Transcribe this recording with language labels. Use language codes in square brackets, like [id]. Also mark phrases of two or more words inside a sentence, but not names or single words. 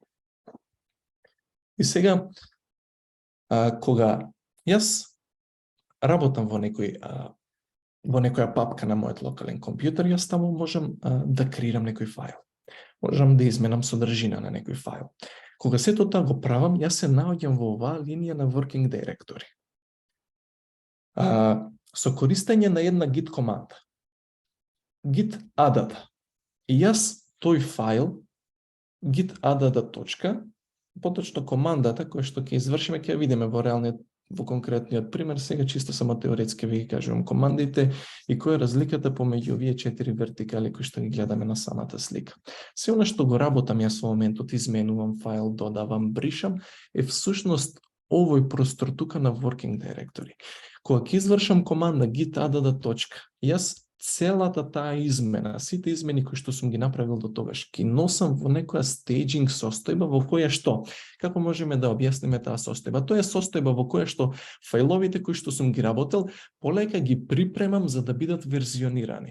[mk] И сега, кога јас работам во некоја папка на мојот локален компјутер, јас таму можам да креирам некој файл. Можам да изменам содржина на некој файл. Кога сето тоа го правам, јас се наоѓам во оваа линија на [en] working directory. [mk] Со користење на една git команда. Git add. И јас тој файл git add. Поточно командата која што ќе извршиме, ќе видиме во конкретниот пример, сега чисто само теоретски ви ги кажувам командите и која е разликата помеѓу овие 4 вертикали кои што ги гледаме на самата слика. Се она што го работам јас во моментот, изменувам файл, додавам, бришам, е всушност овој простор тука на [en] working directory. [mk] Кога ќе извршам команда git add. Јас целата таа измена, сите измени кои што сум ги направил до тогаш, ги носам во некоја staging состојба во која што, како можеме да објасниме таа состојба? Тоа е состојба во која што фајловите кои што сум ги работел, полека ги припремам за да бидат верзионирани.